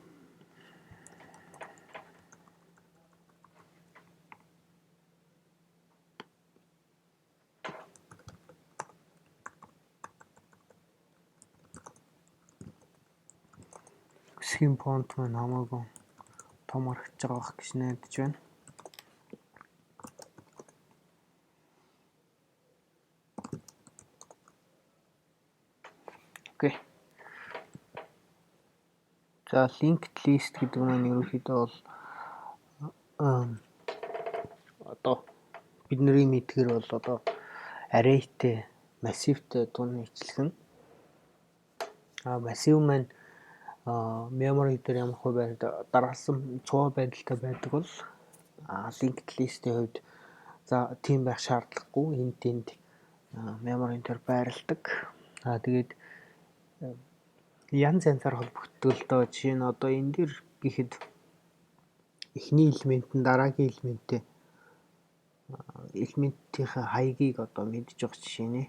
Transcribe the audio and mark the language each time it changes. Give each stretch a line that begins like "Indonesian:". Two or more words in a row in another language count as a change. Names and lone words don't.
Mongolian: Схем фонт маань хамаагүй том харагдаж байгаа гэж найдаж байна. Окей. За
English: linked list
Mongolian: гэдэг нь ерөнхийдөө бол одоо бидний мэдгээр бол одоо arrayтэй, massiveтэй тун нийцлэх нь. Massive маань memory дээр ямар хөө байдлаар дараалсан цоо байдалтай байдаг бол
English: linked list-ийн
Mongolian: хувьд за тийм байх шаардлагагүй. Энд memory дээр байрладаг. Тэгээд янз янзаар холбогддог л доо. Жишээ нь одоо энэ дэр гэхэд эхний элемент нь дараагийн элементийн хаягийг одоо мэдж байгаа жишээ нэ.